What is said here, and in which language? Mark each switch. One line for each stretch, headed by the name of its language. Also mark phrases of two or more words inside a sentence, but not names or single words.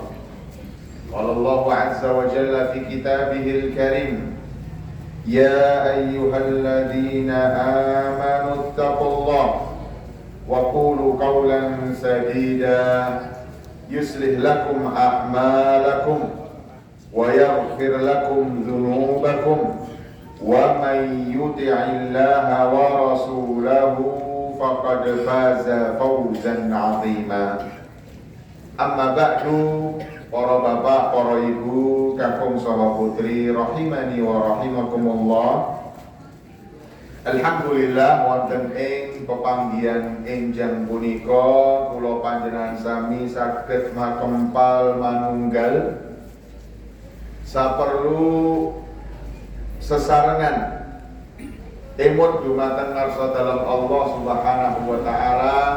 Arabic: قال الله عز وجل في كتابه الكريم: يا أيها الذين آمنوا اتقوا الله وقولوا قولا سديدا يصلح لكم أعمالكم ويغفر لكم ذنوبكم ومن يطع الله ورسوله فقد فاز فوزا عظيما. أما بعد،
Javanese: para bapak, para ibu, kakung saha putri
Arabic: رحمني ورحمكم الله.
Javanese: Alhamdulillah wonten ing pepanggihan enjang punika kula panjenengan sami saged makempal manunggal saperlu sesarengan emut dumateng ngarsa dalam Allah
Arabic: سبحانه وتعالى,